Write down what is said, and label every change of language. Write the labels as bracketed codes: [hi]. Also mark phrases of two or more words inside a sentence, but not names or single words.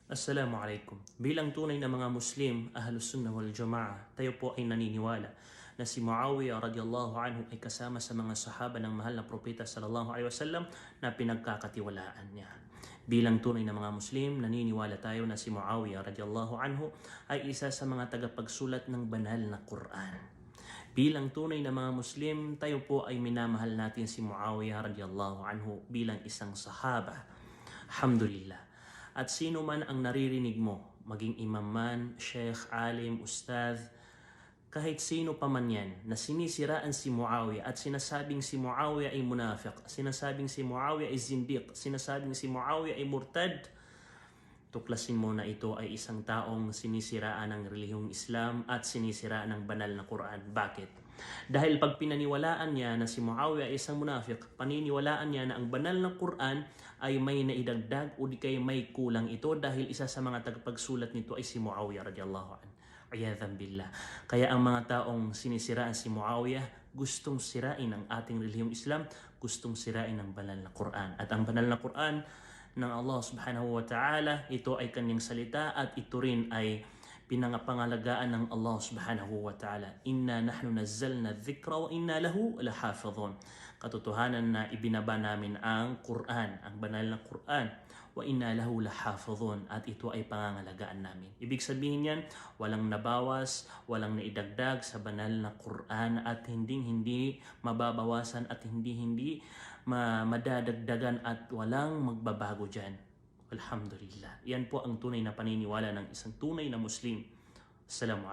[tl] Assalamualaikum. Bilang tunay na mga Muslim, [ar] أهل السنة والجماعة, [tl] tayo po ay naniniwala na si Muawiyah [ar] رضي الله عنه [tl] ay kasama sa mga sahaba ng mahal na propeta [ar] صلى الله عليه وسلم [tl] na pinagkakatiwalaan niya. Bilang tunay na mga Muslim, naniniwala tayo na si Muawiyah [ar] رضي الله عنه [tl] ay isa sa mga tagapagsulat ng banal na Quran. Bilang tunay na mga Muslim, tayo po ay minamahal natin si Muawiyah [ar] رضي الله عنه [tl] bilang isang sahaba. Alhamdulillah. At sino man ang naririnig mo, maging imam man, sheikh, alim, ustadh, kahit sino pa man yan, na sinisiraan si Muawiyah at sinasabing si Muawiyah ay munafiq, sinasabing si Muawiyah ay zindiq, sinasabing si Muawiyah ay murtad, tuklasin mo na ito ay isang taong sinisiraan ng relihiyong Islam at sinisiraan ng banal na Quran. Bakit? Dahil pag pinaniwalaan niya na si Muawiyah ay isang munafiq, paniniwalaan niya na ang banal na Quran ay may naidagdag o di kaya may kulang ito dahil isa sa mga tagapagsulat nito ay si Muawiyah [ar] رضي الله عنه. عياذا بالله. [tl] Kaya ang mga taong sinisiraan si Muawiyah, gustong sirain ang ating relihiyong Islam, gustong sirain ang banal na Quran. At ang banal na Quran ng Allah [ar] سبحانه وتعالى, [tl] ito ay kanyang salita at ito rin ay pinangapangalagaan ng Allah [ar] سبحانه وتعالى. إنا نحن نزلنا الذكر وإنا له لحافظون. [tl] Katotohanan na ibinaba namin ang Quran, ang banal na Quran, [ar] وإنا له لحافظون, [tl] at ito ay pangangalagaan namin. Ibig sabihin yan, walang nabawas, walang naidagdag sa banal na Quran at hindi mababawasan at hindi madadagdagan at walang magbabago dyan. Alhamdulillah. Yan po ang tunay na paniniwala ng isang tunay na Muslim.